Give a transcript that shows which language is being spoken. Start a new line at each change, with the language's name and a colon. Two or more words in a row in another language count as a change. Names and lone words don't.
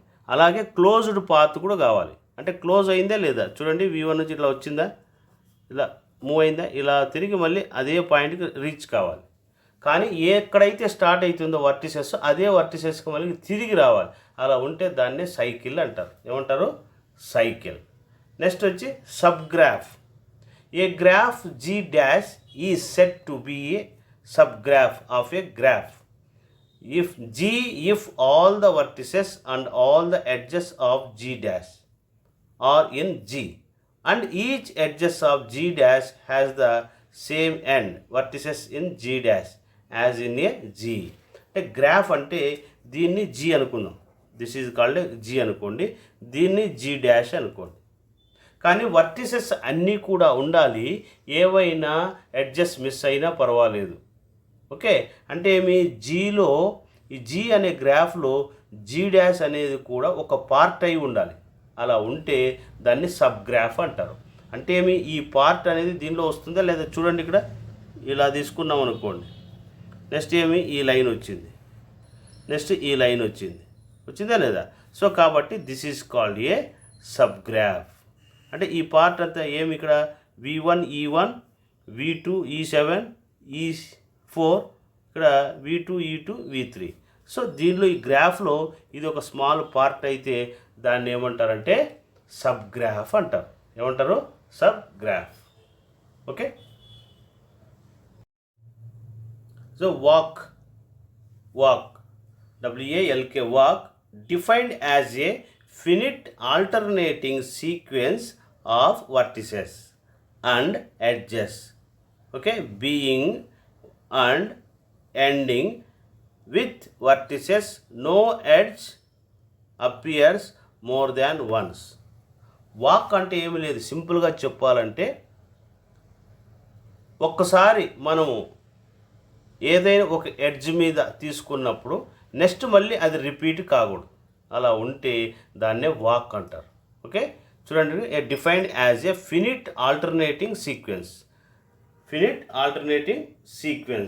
Telugu: అలాగే
English: closed path
Telugu: కూడా కావాలి, అంటే క్లోజ్ అయిందా లేదా చూడండి, v1 నుంచి ఇట్లా వచ్చిందా, ఇలా మూవ్ అయిందా, ఇలా తిరిగి మళ్ళీ అదే పాయింట్కి రీచ్ కావాలి. కానీ ఎక్కడైతే స్టార్ట్ అవుతుందో వర్టిసెస్ అదే వర్టిసెస్కి మళ్ళీ తిరిగి రావాలి, అలా ఉంటే దాన్నే సైకిల్ అంటారు. ఏమంటారు? సైకిల్. నెక్స్ట్ వచ్చి సబ్ గ్రాఫ్.
English: A graph G dash is said to be a subgraph of a graph if all the vertices and all the edges of G dash are in G and each edges of G dash has the same end vertices in G dash as in a G.
Telugu: అంటే గ్రాఫ్ అంటే దీన్ని G అనుకుందాం,
English: this is called G
Telugu: అనుకోండి, దీన్ని G డాష్ అనుకోండి. కానీ వర్టిసెస్ అన్నీ కూడా ఉండాలి, ఏవైనా ఎడ్జెస్ మిస్ అయినా పర్వాలేదు. ఓకే, అంటే మీ జీలో ఈ జీ అనే గ్రాఫ్లో జీ డాష్ అనేది కూడా ఒక పార్ట్ అయి ఉండాలి, అలా ఉంటే దాన్ని సబ్ గ్రాఫ్ అంటారు. అంటే ఏమి ఈ పార్ట్ అనేది దీనిలో వస్తుందా లేదా చూడండి, ఇక్కడ ఇలా తీసుకున్నాం అనుకోండి, నెక్స్ట్ ఏమి ఈ లైన్ వచ్చింది, నెక్స్ట్ ఈ లైన్ వచ్చిందా లేదా.
English: సో కాబట్టి this is called a sub graph.
Telugu: అంటే ఈ పార్ట్ అంతా ఏమి ఇక్కడ v1 e1 v2 e7 e4 ఇక్కడ v2 e2 v3. సో దీనిలో ఈ గ్రాఫ్లో ఇది ఒక
English: small part
Telugu: అయితే దాన్ని ఏమంటారంటే సబ్ గ్రాఫ్ అంటారు. ఏమంటారు? సబ్ గ్రాఫ్.
English: okay, so walk WALK walk defined as a finite alternating sequence of vertices and edges, okay, being and ending with vertices no edge appears more than once.
Telugu: వాక్ అంటే ఏమీ లేదు, సింపుల్గా చెప్పాలంటే ఒక్కసారి మనము ఏదైనా ఒక ఎడ్జ్ మీద తీసుకున్నప్పుడు నెక్స్ట్ మళ్ళీ అది రిపీట్ కాకూడదు, అలా ఉంటే దాన్నే వాక్ అంటారు.
English: ఓకే, చూడండి, a defined as a finite alternating sequence.